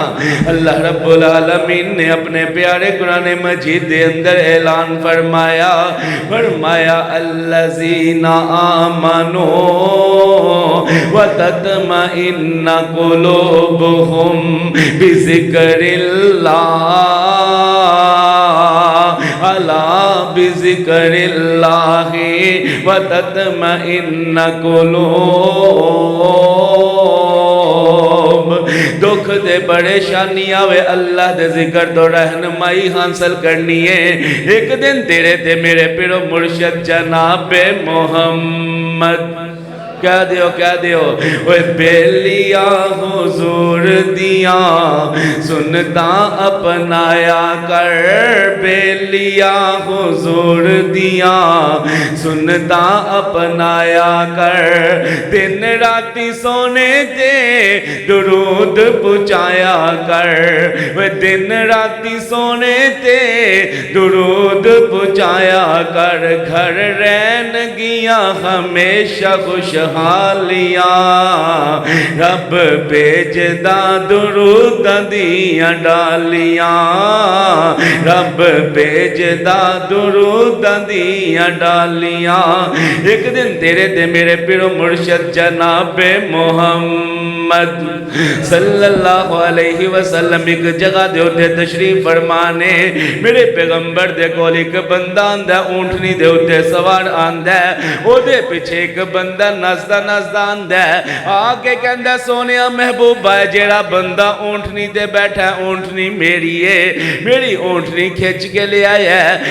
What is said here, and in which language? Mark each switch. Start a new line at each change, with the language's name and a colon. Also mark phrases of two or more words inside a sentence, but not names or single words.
Punjabi: اللہ رب العالمین نے اپنے پیارے قرآن مجید دے اندر اعلان فرمایا،
Arabic: الذین آمنوا وتطمئن قلوبهم بذکر اللہ، الا بذکر اللہ وتطمئن قلوب۔
Punjabi: دکھ دے پریشانی آوے اللہ دے ذکر تو رہنمائی حاصل کرنی ہے۔ ایک دن تیرے تے میرے پیرو مرشد جناب محمد کہہ دیو اوے بیلیاں حضور دیاں سنتا اپنایا کر، بیلیاں حضور دیاں سنتا اپنایا کر، دن راتی سونے تے درود پچایا کر، اوے دن راتی سونے تے درود پچایا کر، گھر رہن گیاں ہمیشہ خوشحالیاں، رب بھیجدا درود دیاں ڈالیاں، رب بھیجدا درود دیاں ڈالیاں۔ ایک دن تیرے تے میرے پیرو مرشد جناب محمد
Arabic: صلی اللہ علیہ وسلم
Punjabi: ایک جگہ دے ہوتے تشریف فرمانے، میرے پیغمبر دے کول ایک بندہ آندہ اونٹنی دے ہوتے سوار آندہ، او دے پیچھے ایک بندہ نزدہ آندہ آگے کہندہ سونیا محبوب ہے جیڑا بندہ اونٹنی دے بیٹھا ہے اونٹنی میری ہے، میری اونٹنی کھچ کے لے آیا ہے۔